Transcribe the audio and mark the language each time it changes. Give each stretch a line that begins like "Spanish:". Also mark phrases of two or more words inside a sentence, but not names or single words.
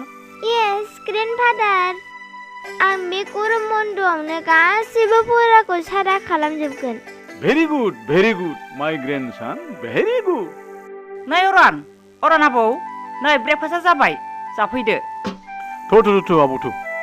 English: Yes, grandfather.
Bodo: आं बे गरम बन्द'आवनो गासैबो फराखौ सारा खालामजोबगोन।
English: Very good, my grandson. Very good.
Bodo: नै अरन आबौ नै ब्रेकफास्टआ जाबाय जाफैदो थ' आबौ थ'